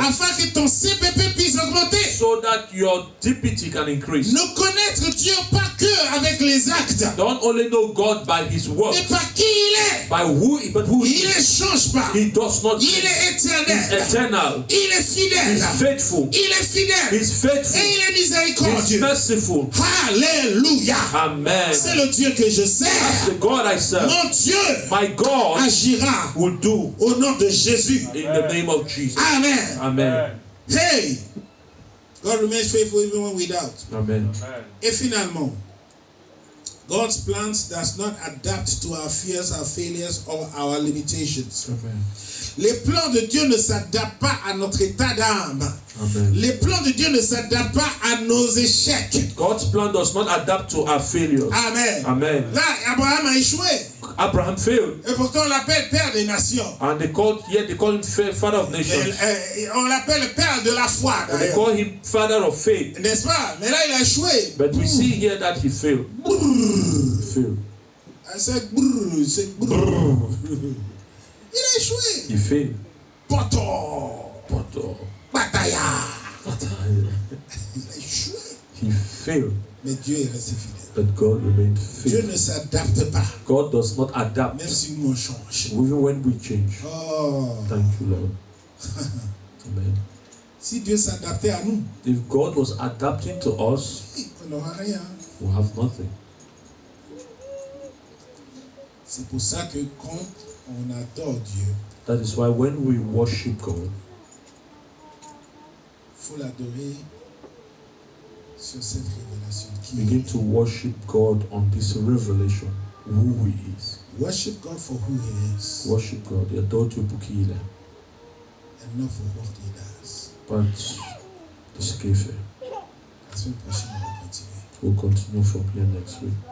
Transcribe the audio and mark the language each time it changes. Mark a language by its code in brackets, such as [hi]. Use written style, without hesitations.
[fr] afin que ton CPP puisse augmenter. [en] so that your DPT can increase. [fr] Ne connaître Dieu pas que avec les actes, [en] Don't only know God by His [fr] mais [en] works, [fr] par qui il est. [en] by who, but who He [fr] Il ne [en] is. [fr] change pas. [en] He does not [fr] Il [en] change. [fr] est [en] He's [fr] éternel. [en] eternal. [fr] Il est fidèle. [en] He's faithful. [fr] Il est fidèle. [en] He's faithful. [fr] Et il est [en] He's [fr] miséricordieux. [en] merciful. Alléluia. Amen. [fr] C'est le Dieu que je sers. [en] The God I serve, [fr] Mon Dieu [en] my God, [fr] agira [en] will do [fr] au nom de Jésus. [en] in the name of Jesus. Amen. Amen. Hey, God remains faithful even when we doubt. Amen. [fr] Et finalement, [en] God's plans does not adapt to our fears, our failures, or our limitations. Amen. [fr] Les plans de Dieu ne s'adaptent pas à notre état d'âme. Amen. Les plans de Dieu ne s'adaptent pas à nos échecs. [en] God's plan does not adapt to our failures. Amen. Amen. [fr] Là, Abraham a échoué. [en] Abraham failed, [fr] Et pourtant, on l'appelle père des nations. [en] and they call him father of nations. [fr] On l'appelle père de la foi, [en] And they [fr] d'ailleurs. [en] call him father of faith. [fr] N'est-ce pas? Mais là, il a échoué. [en] But we see here that he failed. He failed. [fr] C'est brrr. Il a échoué. [en] He failed. Poto. But, Bataya. uh, [fr] Il a échoué. [en] he failed. [fr] Mais Dieu est resté fidèle. [en] But God remained [fr] Dieu [en] faithful. [fr] ne s'adapte pas. [en] God does not adapt, [fr] Même si nous on change. [en] even when we change. Oh. Thank you, Lord. Amen. [fr] Si Dieu s'adaptait à nous, [en] If God was adapting to us, [fr] on n'aura rien. [en] we have nothing. [fr] C'est pour ça que quand on adore Dieu, [en] That is why when we worship God, [fr] il faut l'adorer sur cette révélation qui [en] begin [fr] est. [en] to worship God on this revelation, who He is. Worship God for who He is Worship God. [fr] Adore Dieu pour qui il est. [en] and not for what He does. [fr] But de ce qu'il fait. La semaine prochaine, on va continuer. [en] We'll continue from here next week.